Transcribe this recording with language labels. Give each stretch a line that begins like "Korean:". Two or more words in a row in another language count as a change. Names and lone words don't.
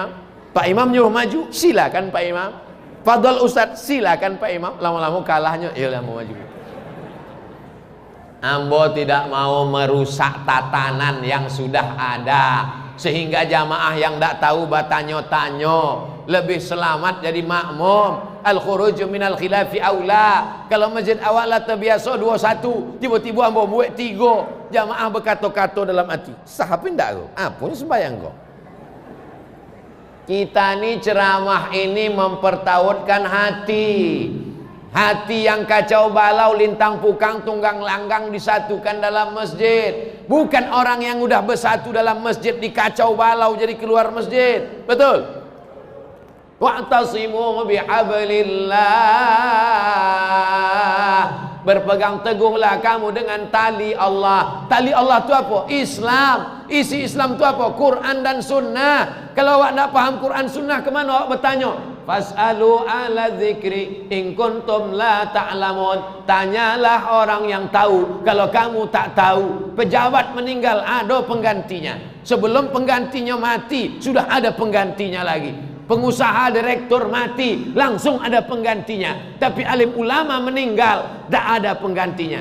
Indonesian: Pak Imam nyuruh maju, silakan Pak Imam. Fadol Ustadz, silakan Pak Imam. Lama-lama kalahnya, ya mau maju. Ambo tidak mau merusak tatanan yang sudah ada, sehingga jamaah yang tidak tahu batanyo-tanyo lebih selamat jadi makmum.
Arabic: Al-khuruju minal khilafi aula.
Indonesian: Kalau masjid awak lah terbiasa 2-1, tiba-tiba ambo buat 3, jamaah berkato-kato dalam hati. Sahapin tak kau? Apanya sembahyang kau? Kita ni ceramah ini mempertautkan hati. Hati yang kacau balau, lintang pukang, tunggang langgang disatukan dalam masjid. Bukan orang yang udah bersatu dalam masjid dikacau balau jadi keluar masjid.
Arabic: Betul? Wa'tasimu bihablillah.
Indonesian: Berpegang teguhlah kamu dengan tali Allah. Tali Allah itu apa? Islam. Isi Islam itu apa? Quran dan Sunnah. Kalau awak nak paham Quran Sunnah, kemana awak bertanya?
Arabic: Fas'alu ala dzikri in kuntum la ta'lamun.
Indonesian: Tanyalah orang yang tahu kalau kamu tak tahu. Pejabat meninggal, ada penggantinya. Sebelum penggantinya mati, sudah ada penggantinya lagi. Pengusaha direktur mati, langsung ada penggantinya. Tapi alim ulama meninggal, tak ada penggantinya.